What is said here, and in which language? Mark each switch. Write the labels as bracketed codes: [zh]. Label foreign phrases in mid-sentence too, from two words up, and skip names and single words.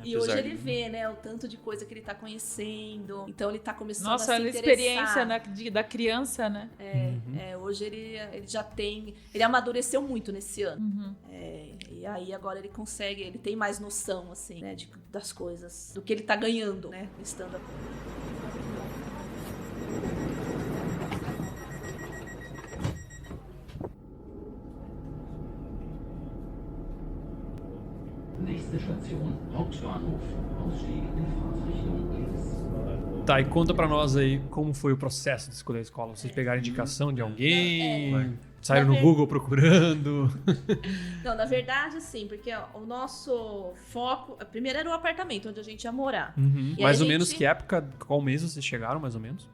[pt] E hoje ele vê, né, o tanto de coisa que ele tá conhecendo, então ele tá começando a se a interessar. experiência da criança, né? Hoje ele já tem, ele amadureceu muito nesse ano. E aí agora ele consegue, ele tem mais noção, assim, né, das coisas, do que ele tá ganhando, né, estando aqui. [de] Nächste Station, Hauptbahnhof. Ausstieg in Fahrtrichtung links. [pt] Tá, e conta pra nós aí como foi o processo de escolher a escola. Vocês pegaram indicação de alguém? Saíram no Google procurando? Não, na verdade, assim, porque o nosso foco... Primeiro era o apartamento onde a gente ia morar. Mais ou menos que época, qual mês vocês chegaram, mais ou menos?